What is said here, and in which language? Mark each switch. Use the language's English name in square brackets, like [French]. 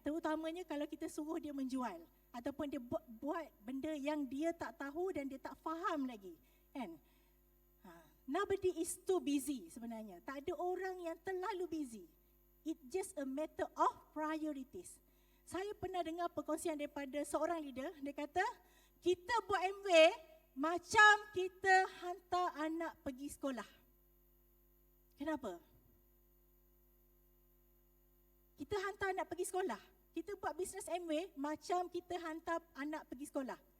[Malay] Terutamanya kalau kita suruh dia menjual. Ataupun dia buat benda yang dia tak tahu dan dia tak faham lagi. Kan? [English] Nobody is too busy [Malay] sebenarnya. Tak ada orang yang terlalu [English] busy. It's just a matter of priorities. [Malay] Saya pernah dengar perkongsian daripada seorang leader. Dia kata, kita buat Amway macam kita hantar anak pergi sekolah. Kenapa? Kita hantar anak pergi sekolah. Kita buat bisnes Amway macam kita hantar anak pergi sekolah.